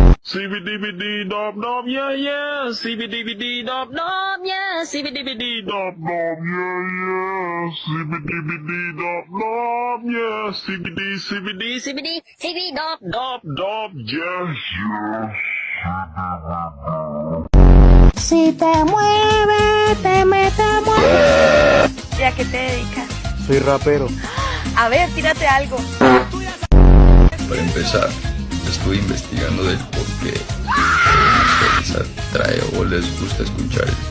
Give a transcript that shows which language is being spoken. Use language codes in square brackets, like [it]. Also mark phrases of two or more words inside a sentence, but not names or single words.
[es] CBDBD dop dop yeah yeah. CBDBD dop dop yeah. CBDBD dop dop yeah yeah. CBDBD dop dop yeah. CBD CBD dop dop dop yeah yeah. Si te mueve, te mete mueve. ¿Y a qué te dedicas? Soy rapero. A ver, tírate algo. Para empezar, estuve investigando del por qué les atrae o les gusta escuchar.